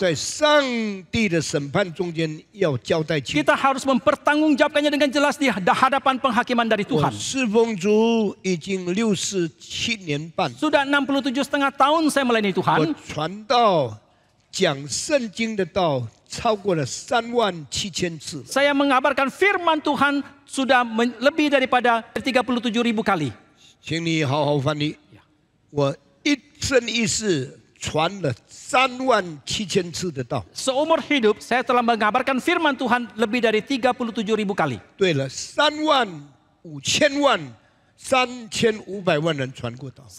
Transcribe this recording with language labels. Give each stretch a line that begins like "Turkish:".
Chinese: 在上帝的审判中间要交代清楚。
Indonesian: kita harus mempertanggungjawabkannya dengan jelas di hadapan penghakiman dari
Chinese: 我
Indonesian: Tuhan.
Chinese: 侍奉主已经67年半，
Indonesian: Sudah 67,5 tahun saya melayani
Chinese: 我
Indonesian: Tuhan.
Chinese: 传道讲圣经的道超过了37000次。
Indonesian: Saya mengabarkan firman Tuhan sudah lebih daripada 37.000 kali.
Chinese: 请你好好翻译。我一生一世传了37000次的道。
Indonesian: Seumur hidup saya telah mengabarkan firman Tuhan lebih dari 37.000 kali.
Chinese: 对了，35000万、3500万人传过道。